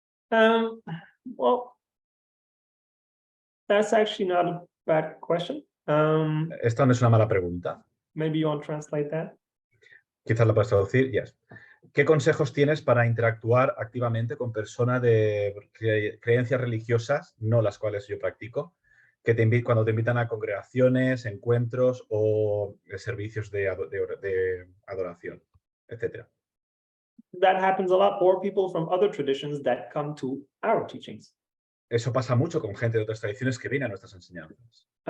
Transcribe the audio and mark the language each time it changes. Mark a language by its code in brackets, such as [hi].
[en] Well, that's actually not a bad question. [es] Esta no es una mala pregunta. [en] Maybe you want to translate that? [es] Quizás la puedes traducir. [en] Yes. [es] ¿Qué consejos tienes para interactuar activamente con personas de creencias religiosas, no las cuales yo practico, que cuando te invitan a congregaciones, encuentros o servicios de adoración, etcétera? [en] That happens a lot, or people from other traditions that come to our teachings. [es] Eso pasa mucho con gente de otras tradiciones que viene a nuestras enseñanzas.